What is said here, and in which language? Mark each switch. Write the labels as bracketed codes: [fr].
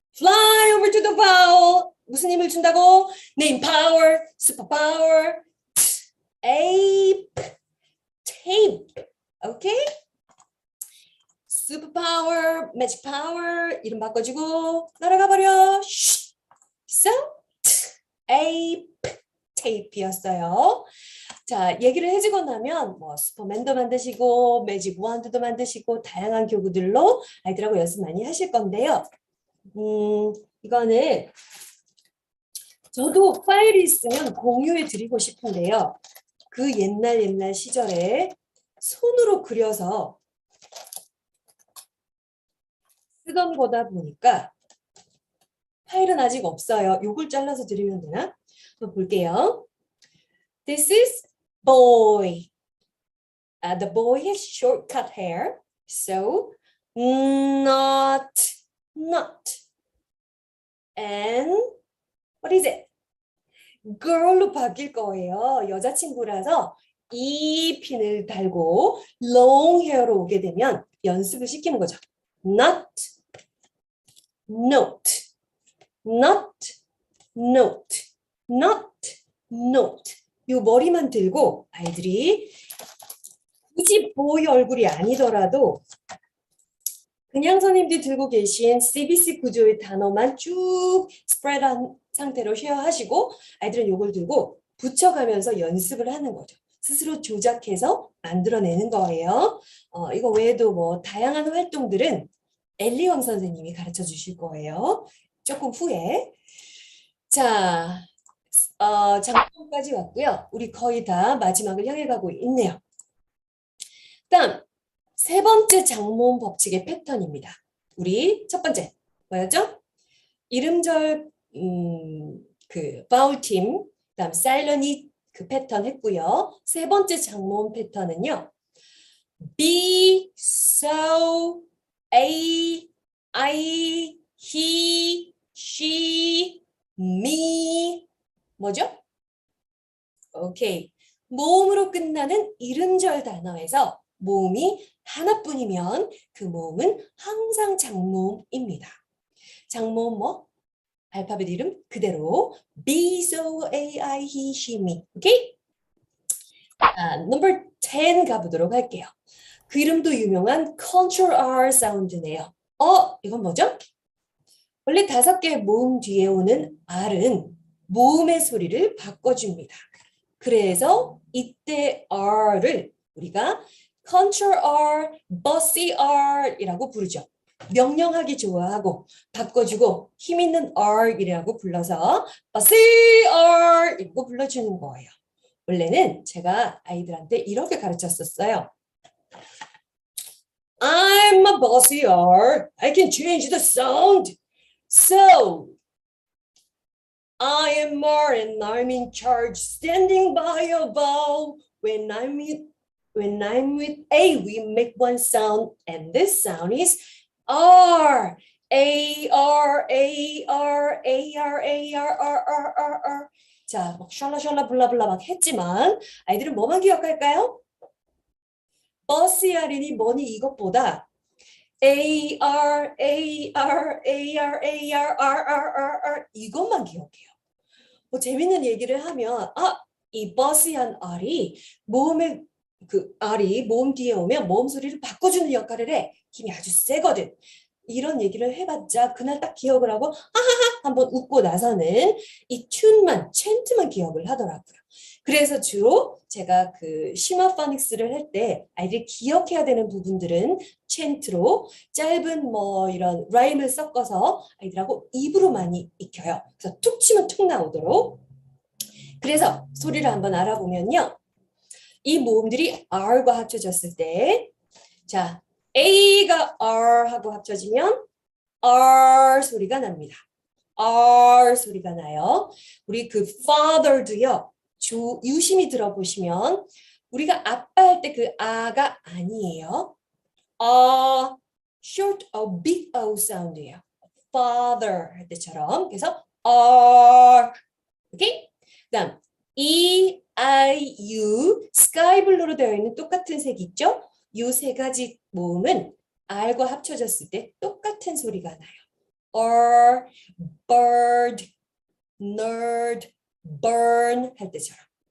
[en] Fly over to the vowel. [ko] 무슨 힘을 준다고? [en] Name power, super power, ape, tape. Okay? Super power, magic power. [ko] 이름 바꿔주고 날아가 버려. [en] So, ape, tape [ko] 이었어요. 자, 얘기를 해주고 나면 뭐 슈퍼맨도 만드시고 매직 원드도 만드시고 다양한 교구들로 아이들하고 연습 많이 하실 건데요. 이거는 저도 파일이 있으면 공유해 드리고 싶은데요. 그 옛날 시절에 손으로 그려서 쓰던 거다 보니까 파일은 아직 없어요. 요걸 잘라서 드리면 되나? 한번 볼게요. [en] This is boy. The boy has short cut hair. So not. And what is it? [ko] girl로 바뀔 거예요. 여자친구라서 이 핀을 달고 long hair로 오게 되면 연습을 시키는 거죠. [en] not, note, not, note, not, note. [ko] 이 머리만 들고 아이들이 굳이 보이 얼굴이 아니더라도 그냥 선생님들이 들고 계신 CBC 구조의 단어만 쭉 스프레드한 상태로 쉐어하시고 아이들은 이걸 들고 붙여가면서 연습을 하는 거죠. 스스로 조작해서 만들어내는 거예요. 이거 외에도 뭐 다양한 활동들은 엘리왕 선생님이 가르쳐 주실 거예요. 조금 후에. 자, 장문까지 왔고요. 우리 거의 다 마지막을 향해 가고 있네요. 다음. 세 번째 장모음 법칙의 패턴입니다. 우리 첫 번째 뭐였죠? 이름절 그 바울 팀, 그다음 사일런이 그 패턴 했고요. 세 번째 장모음 패턴은요. [en] be, so, a, I, he, she, me [ko] 뭐죠? 오케이. 모음으로 끝나는 이름절 단어에서 모음이 하나뿐이면 그 모음은 항상 장모음입니다. 장모음 뭐? 알파벳 이름 그대로 [en] be, so, a, I, he, she, me. [ko] 오케이? 넘버 10 가보도록 할게요. 그 이름도 유명한 Control R 사운드네요. 이건 뭐죠? 원래 5개의 모음 뒤에 오는 R은 모음의 소리를 바꿔줍니다. 그래서 이때 R을 우리가 Control R, Bossy R 이라고 부르죠. 명령하기 좋아하고 바꿔주고 힘있는 R이라고 불러서 Bossy R 이라고 불러주는 거예요. 원래는 제가 아이들한테 이렇게 가르쳤었어요. [en] I'm a bossy R. I can change the sound. So, I am R and I'm in charge, standing by a vowel. When I'm with A, we make one sound, and this sound is R. A, R, A, R, A, R, A, R, R, R, R, R. [ko] 자, 막 샬라샬라 블라블라 막 했지만 아이들은 뭐만 기억할까요? 버스 할인이 뭐니 이것보다 A, R, A, R, A, R, A, R, R, R, R, R 이것만 기억해요. 뭐 재밌는 얘기를 하면 이 버스한 R이 모음의 그 R이 모음 뒤에 오면 모음 소리를 바꿔주는 역할을 해. 힘이 아주 세거든. 이런 얘기를 해봤자 그날 딱 기억을 하고 하하하 한번 웃고 나서는 이 튠만 챈트만 기억을 하더라고요. 그래서 주로 제가 그 심화 파닉스를 할 때 아이들이 기억해야 되는 부분들은 챈트로 짧은 뭐 이런 라임을 섞어서 아이들하고 입으로 많이 익혀요. 그래서 툭 치면 툭 나오도록. 그래서 소리를 한번 알아보면요. 이 모음들이 R과 합쳐졌을 때 자, A가 R 하고 합쳐지면 R 소리가 납니다. R 소리가 나요. 우리 그 father도요. 유심히 들어보시면 우리가 아빠 할 때 그 아가 아니에요. short O, big O 사운드예요. father 할 때처럼. 그래서 R. 오케이? 그다음 E, I, U 스카이 블루로 되어 있는 똑같은 색 있죠? 이 세 가지 모음은 R과 합쳐졌을 때 똑같은 소리가 나요. [en] or, bird, nerd, burn [ko] 할 때처럼.